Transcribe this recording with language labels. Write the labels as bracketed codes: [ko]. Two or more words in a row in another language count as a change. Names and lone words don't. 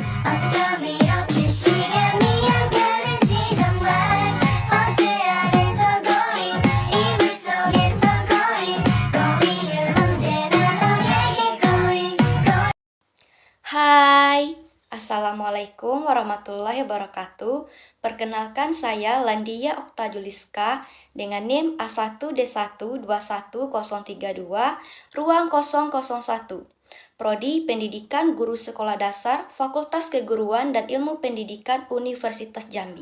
[ko] 어쩜 이렇게 시간이 안 가는지 정말 버스 안에서 고인 이불 속에서 고인 고민은 언제나 너에게 고인 [id] Hai, [ar] السلام عليكم ورحمة الله وبركاته. [id] Perkenalkan saya Landia Oktajuliska dengan NIM A1D1211032 ruang 001. Prodi Pendidikan Guru Sekolah Dasar Fakultas Keguruan dan Ilmu Pendidikan Universitas Jambi.